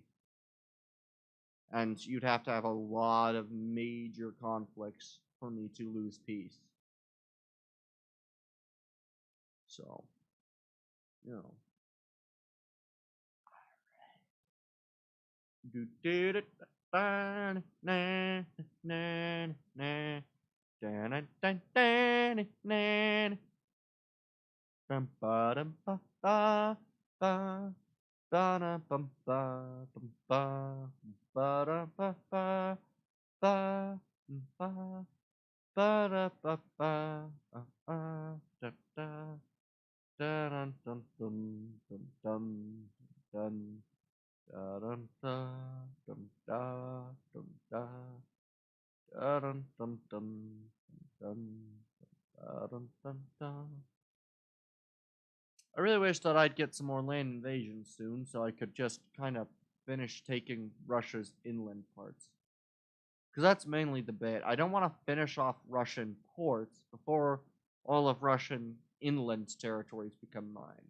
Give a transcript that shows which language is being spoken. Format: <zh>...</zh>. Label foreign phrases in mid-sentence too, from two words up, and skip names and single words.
<en>And you'd have to have a lot of major conflicts for me to lose peace. So, you know. Do do do na na na na na na na bum ba dum ba ba ba ba da bum ba ba da ba ba ba ba da ba ba da da da dun dun dun dun dun dun dun da dun da dun da dun dun dun dun dun dun. I really wish that I'd get some more land invasions soon, so I could just kind of finish taking Russia's inland parts. Because that's mainly the bit. I don't want to finish off Russian ports before all of Russian inland territories become mine.</en>